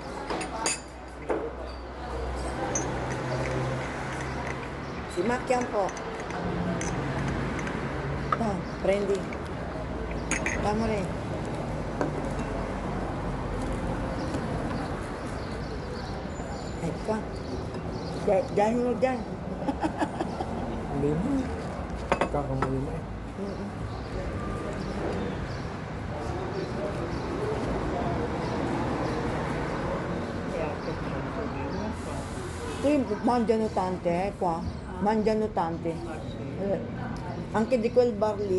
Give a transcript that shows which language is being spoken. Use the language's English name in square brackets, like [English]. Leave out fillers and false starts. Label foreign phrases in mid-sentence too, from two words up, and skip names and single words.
[Italian] Si macchia un po'. No, prendi. Amore. Ecco. [Filipino] Dahil mo dyan. Hindi mo. Kakamali mo eh. [Italian] E anche tanto vino qua. Qui mangiano tante, qua. Mangiano tante. Ah, sì. Anche di quel bar lì.